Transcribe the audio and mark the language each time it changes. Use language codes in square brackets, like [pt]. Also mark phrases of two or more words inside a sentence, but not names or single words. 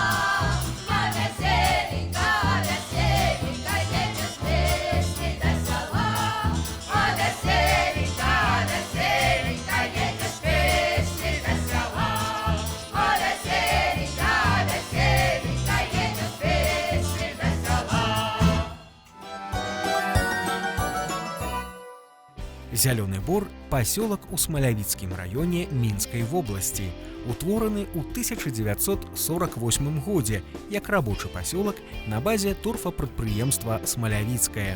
[ru] А веселенько, едем с песней до села. А веселенько, едем с песней до села. А веселенько, едем с песней до села. [be] Зялёны Бор – пасёлак у Смалявіцкім раёне Мінскай вобласці, утвораны ў 1948 годзе як рабочы пасёлак на базе торфапрадпрыемства «Смалявіцкае».